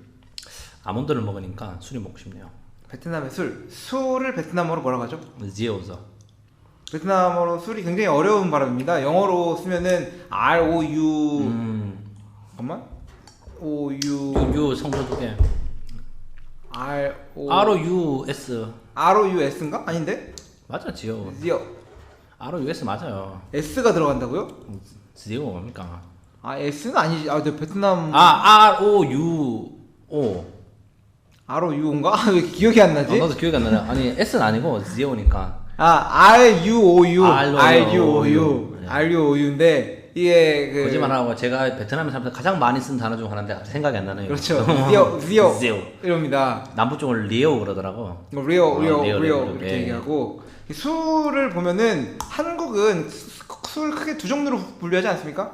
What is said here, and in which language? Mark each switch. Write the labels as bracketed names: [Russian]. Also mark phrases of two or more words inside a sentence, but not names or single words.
[Korean] 아몬드를 먹으니까 술이 먹고 싶네요. 베트남의 술을 베트남어로 뭐라고 하죠? 지오저. 베트남어로 술이 굉장히 어려운 발음입니다. 영어로 쓰면은 ROU 잠깐만 O U U 성조 두 개. R O R O U S. R O U S인가? 아닌데? 맞아 지오. 지오. R O U S 맞아요. S가 들어간다고요? 지오 뭡니까? 아 S는 아니지. 아, 저 베트남 R O U O. R O U인가? 왜 기억이 안 나지? 나도 기억이 안 나네. 아니 S는 아니고 지오니까. 아 R U O U R U O U. R U O U인데 이게 그 거짓말하고 제가 베트남에 살면서 가장 많이 쓴 단어 중 하나인데 갑자기 생각이 안 나네요. 그렇죠. 지오 지오. 이럽니다. 남부 쪽을 리오 그러더라고. 리오 리오, 이렇게 예. 얘기하고 술을 보면은 한국은 술 크게 두 종류로 분류하지 않습니까?